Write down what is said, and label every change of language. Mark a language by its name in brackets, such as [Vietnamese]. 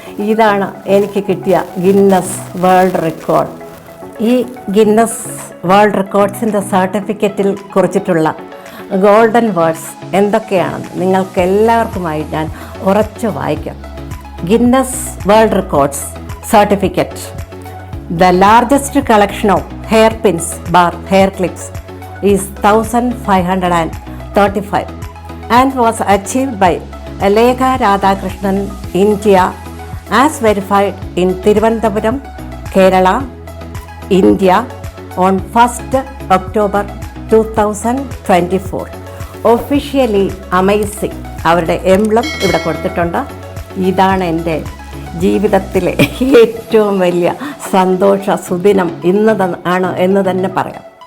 [Malayalam] ഇതാണ് എനിക്ക് കിട്ടിയ ഗിന്നസ് വേൾഡ് റെക്കോർഡ്. ഈ ഗിന്നസ് വേൾഡ് റെക്കോർഡ്സിൻ്റെ സർട്ടിഫിക്കറ്റിൽ കുറിച്ചിട്ടുള്ള ഗോൾഡൻ വേർഡ്സ് എന്തൊക്കെയാണെന്ന് നിങ്ങൾക്ക് എല്ലാവർക്കുമായി ഞാൻ ഉറച്ചു വായിക്കാം. Guinness world records certificate. [English] The largest collection of hairpins bar hair clips is 1535 and was achieved by Lekha Radhakrishnan, India, as verified in Thiruvananthapuram, Kerala, India on 1st October 2024. Officially amazing. [Malayalam] അവരുടെ emblem ഇവിടെ കൊടുത്തിട്ടുണ്ട്. ഇതാണ് എൻ്റെ ജീവിതത്തിലെ ഏറ്റവും വലിയ സന്തോഷ സുദിനം ആണ് എന്ന് തന്നെ പറയാം.